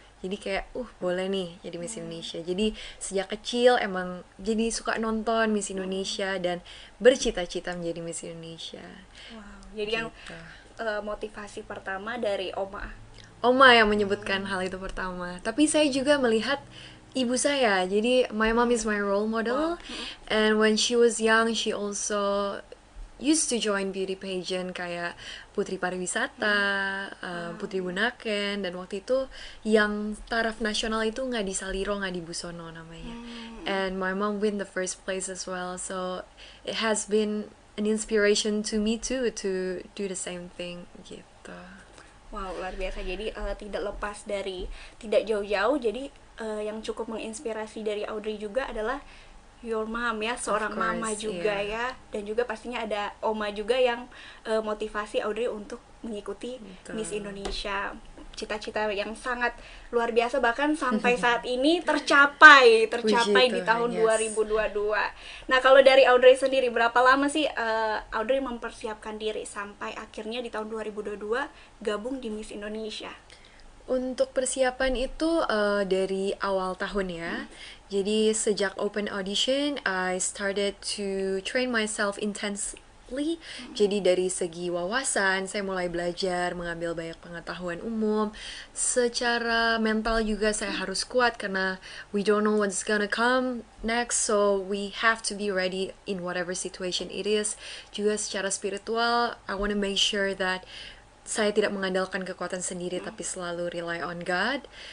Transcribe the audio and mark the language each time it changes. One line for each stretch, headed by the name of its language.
Indonesian: Jadi kayak, boleh nih jadi Miss Indonesia. Jadi sejak kecil emang jadi suka nonton Miss Indonesia dan bercita-cita menjadi Miss Indonesia. Wow, jadi yang motivasi pertama dari oma. Oma yang menyebutkan hal itu pertama. Tapi saya juga melihat ibu saya.
English: Jadi my mom is my role model. And when she was young, she also used to join beauty pageant
Indonesian: kayak Putri Pariwisata, Putri Bunaken, dan waktu itu yang taraf nasional itu nggak di Saliro, nggak di Busono namanya.
English: And my mom win the first place as well, so it has been an inspiration to me too to do the same thing gitu.
Indonesian: Wow, luar biasa. Jadi tidak lepas dari, tidak jauh-jauh. Jadi yang cukup menginspirasi dari Audrey juga adalah
English: your mom
Indonesian: ya, seorang
English: course,
Indonesian: mama juga ya, dan juga pastinya ada oma juga yang motivasi Audrey untuk mengikuti Betul. Miss Indonesia. Cita-cita yang sangat luar biasa, bahkan sampai saat ini tercapai Puji di Tuhan, tahun
English: yes.
Indonesian: 2022. Nah, kalau dari Audrey sendiri, berapa lama sih Audrey mempersiapkan diri sampai akhirnya di tahun 2022 gabung di Miss Indonesia? Untuk persiapan itu dari awal tahun ya. Jadi sejak
English: open audition, I started to train myself intensely.
Indonesian: Jadi dari segi wawasan, saya mulai belajar, mengambil banyak pengetahuan umum. Secara mental juga saya harus kuat karena
English: we don't know what's gonna come next, so we have to be ready in whatever situation it is.
Indonesian: Juga secara spiritual,
English: I want to make sure that
Indonesian: saya tidak mengandalkan kekuatan sendiri tapi selalu
English: rely on God.